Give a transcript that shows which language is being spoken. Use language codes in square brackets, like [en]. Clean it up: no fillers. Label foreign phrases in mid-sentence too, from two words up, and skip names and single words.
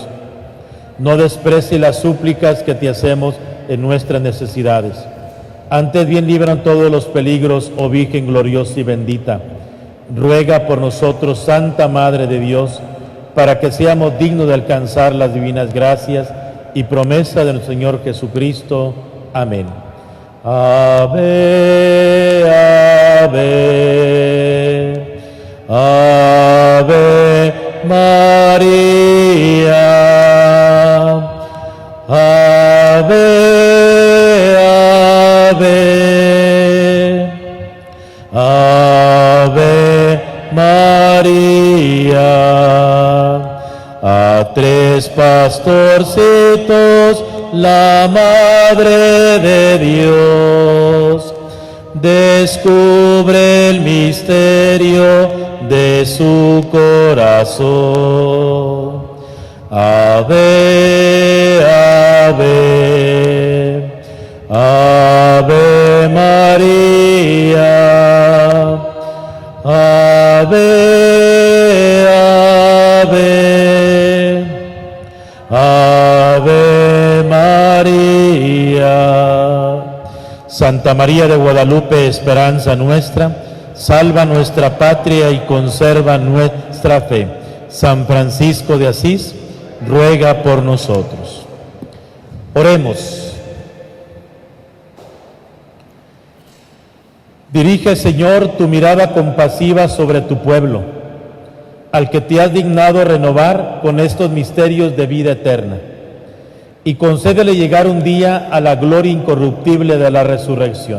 [es] No desprecie las súplicas que te hacemos en nuestras necesidades. Antes bien líbranos todos los peligros, oh Virgen gloriosa y bendita. Ruega por nosotros, Santa Madre de Dios, para que seamos dignos de alcanzar las divinas gracias y promesa de nuestro Señor Jesucristo. Amén. Ave, ave, ave María, ave, ave, ave María. A 3 pastorcitos la Madre de Dios descubre el misterio de su corazón. Ave, ave, ave María, ave, ave, ave María. Santa María de Guadalupe, esperanza nuestra, salva nuestra patria y conserva nuestra fe. San Francisco de Asís, ruega por nosotros. Oremos. Dirige, Señor, tu mirada compasiva sobre tu pueblo, al que te has dignado renovar con estos misterios de vida eterna, y concédele llegar un día a la gloria incorruptible de la resurrección.